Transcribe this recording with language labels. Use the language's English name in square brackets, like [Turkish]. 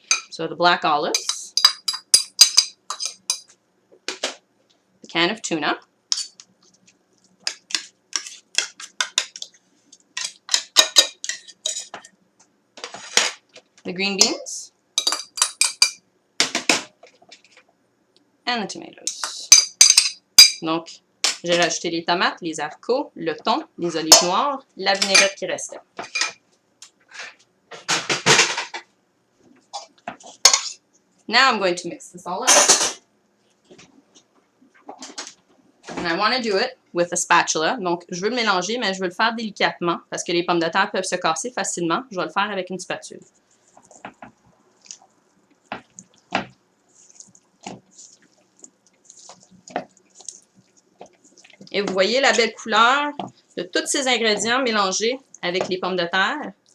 [English] So the black olives, the can of tuna, the green beans, and the tomatoes. [French] Donc, j'ai rajouté les tomates, les haricots, le thon, les olives noires, la vinaigrette qui restait. [English] Now I'm going to mix this all up. And I want to do it with a spatula. [French] Donc, je veux le mélanger, mais je veux le faire délicatement parce que les pommes de terre peuvent se casser facilement. Je vais le faire avec une spatule. Et vous voyez la belle couleur de tous ces ingrédients mélangés avec les pommes de terre.